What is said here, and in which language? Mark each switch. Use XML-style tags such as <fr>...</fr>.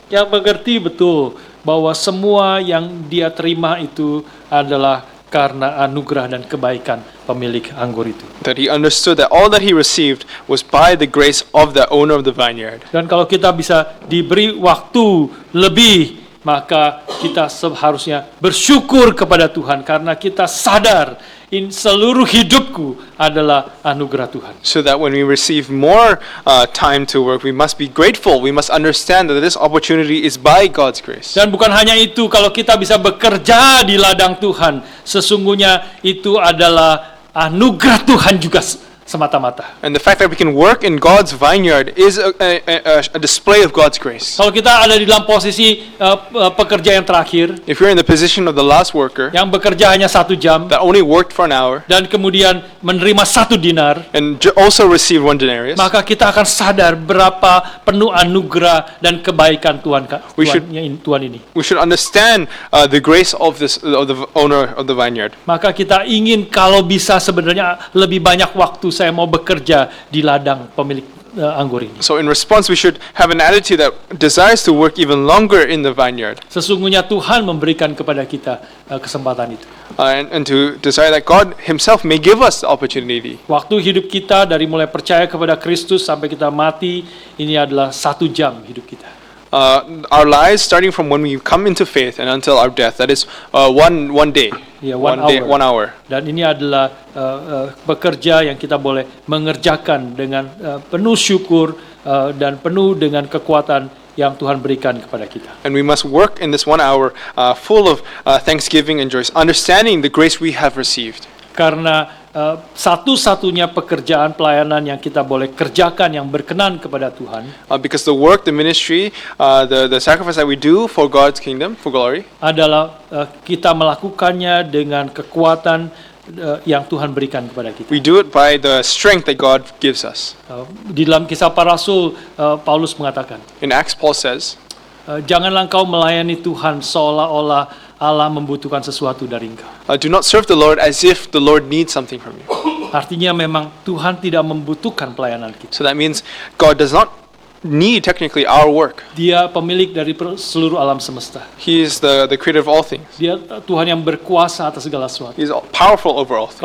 <id>Yang mengerti betul bahwa semua yang dia terima itu adalah karena anugerah dan kebaikan pemilik anggur itu.</id> <en>That he understood that all that he received was by the grace of the owner of the vineyard.</en> <id>Dan kalau kita bisa diberi waktu lebih, maka kita seharusnya bersyukur kepada Tuhan karena kita sadar seluruh hidupku adalah anugerah Tuhan.</id> <en>So that when we receive more time to work, we must be grateful. We must understand that this opportunity is by God's grace.</en> <id>Dan bukan hanya itu, kalau kita bisa bekerja di ladang Tuhan, sesungguhnya itu adalah anugerah Tuhan juga semata-mata.</id> <en>And the fact that we can work in God's vineyard is a display of God's grace.</en> <id>Kalau kita ada di dalam posisi pekerja yang terakhir,</id> <en>If you're in the position of the last worker</en> <id>yang bekerja hanya 1 jam,</id> <en>that only worked for an hour</en> <id>dan kemudian menerima 1 dinar,</id> <en>and also received 1 denarius,</en> <id>maka kita akan sadar berapa penuh anugerah dan kebaikan Tuhan ini.</id> <en>we should understand the grace of the owner of the vineyard.</en> <id>Maka kita ingin kalau bisa sebenarnya lebih banyak waktu saya mau bekerja di ladang pemilik anggur ini.</id> <en>So in response, we should have an attitude that desires to work even longer in the vineyard,</en> <id>Sesungguhnya Tuhan memberikan kepada kita kesempatan itu.</id> <en>and to desire that God Himself may give us the opportunity.</en> <id>Waktu hidup kita dari mulai percaya kepada Kristus sampai kita mati, ini adalah 1 jam hidup kita.</id> <en>Our lives, starting from when we come into faith and until our death, that is one day,</en> <id>Ya,</id> <en>1 hour.</en> <id>Dan ini adalah pekerja yang kita boleh mengerjakan dengan penuh syukur dan penuh dengan kekuatan yang Tuhan berikan kepada kita.</id> <en>And we must work in this 1 hour full of thanksgiving and joy, understanding the grace we have received.</en> <id>Karena satu-satunya pekerjaan pelayanan yang kita boleh kerjakan yang berkenan kepada Tuhan</id> <en>Because the work, the ministry, the sacrifice that we do for God's kingdom, for glory,</en> <id>adalah kita melakukannya dengan kekuatan yang Tuhan berikan kepada kita.</id> <en>we do it by the strength that God gives us.</en> <id>Di dalam Kisah Para Rasul, Paulus mengatakan,</id> <en>In Acts, Paul says,</en> <id>janganlah engkau melayani Tuhan seolah-olah Allah membutuhkan sesuatu dari engkau.</id> <en>do not serve the Lord as if the Lord needs something from you.</en> <id>Artinya memang Tuhan tidak membutuhkan pelayanan kita.</id> <en>So that means God does not need technically our work.</en> <id>Dia pemilik dari seluruh alam semesta.</id> <en>He is the creator of all things.</en> <id>Dia Tuhan yang berkuasa atas segala sesuatu.</id> <en>He is powerful over all things.</en>